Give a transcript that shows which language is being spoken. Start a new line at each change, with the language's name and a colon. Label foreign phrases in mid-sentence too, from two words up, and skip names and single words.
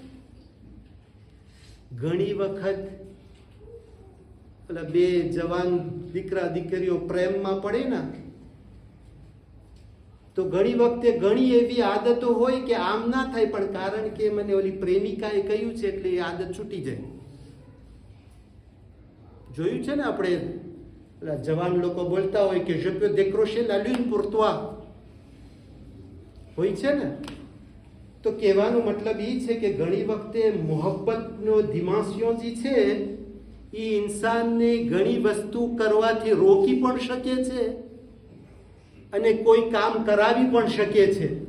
Gujarati: ઘણી વખત પેલા બે જવાન દીકરા દીકરીઓ પ્રેમમાં પડે ને તો ઘણી વખતે ઘણી એવી આદતો હોય કે આમ ના થાય, પણ કારણ કે મને ઓલી પ્રેમિકાએ કહ્યું છે એટલે એ આદત છૂટી જાય. જોયું છે ને આપણે પેલા જવાન લોકો બોલતા હોય કે
French: je peux décrocher la lune pour toi,
Gujarati: હોય છે ને. તો કહેવાનો મતલબ એ છે કે ઘણી વખતે મોહબ્બતનો દિમાસિયો જે છે એ ઇન્સાનને ઘણી વસ્તુ કરવાથી રોકી પણ શકે છે અને કોઈ કામ કરાવી પણ શકે છે.